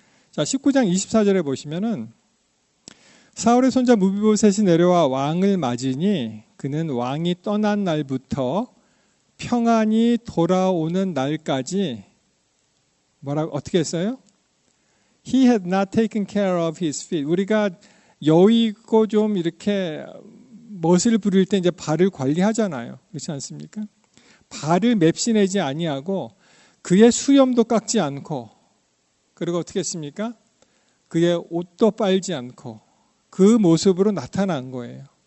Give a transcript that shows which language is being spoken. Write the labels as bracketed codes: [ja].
[ko] 자, 19장 24절에 보시면은 사울의 손자 무비보셋이 내려와 왕을 맞으니 그는 왕이 떠난 날부터 평안이 돌아오는 날까지 뭐라고 어떻게 했어요? [en] He had not taken care of his feet. [ko] 우리가 여유 있고 좀 이렇게 멋을 부릴 때 이제 발을 관리하잖아요. 그렇지 않습니까? 발을 맵시내지 아니하고 그의 수염도 깎지 않고 그리고 어떻게 했습니까? 그의 옷도 빨지 않고 그 모습으로 나타난 거예요.